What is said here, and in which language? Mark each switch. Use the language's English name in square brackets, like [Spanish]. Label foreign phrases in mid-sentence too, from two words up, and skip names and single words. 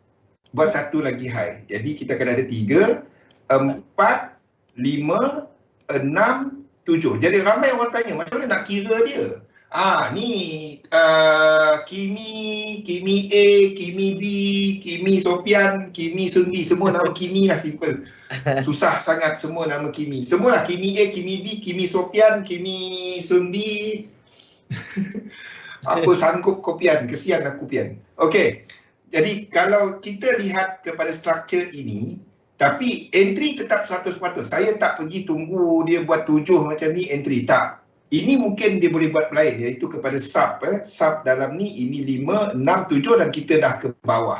[Malay] Buat satu lagi high. Jadi kita akan ada 3, 4, 5, 6, 7. Jadi ramai orang tanya macam mana nak kira dia. Ni Kimi A, Kimi B, Kimi Sopian, Kimi Sundi, semua nama Kimi lah, simple. Susah sangat semua nama Kimi. Semualah Kimi A, Kimi B, Kimi Sopian, Kimi Sundi. Apa sanggup kopian, kesian aku pian. Okey. Jadi kalau kita lihat kepada struktur ini, tapi entry tetap 100%. Saya tak pergi tunggu dia buat 7 macam ni entry, tak. Ini mungkin dia boleh buat lain, iaitu kepada sub. Sub dalam ni, ini 5, 6, 7 dan kita dah ke bawah.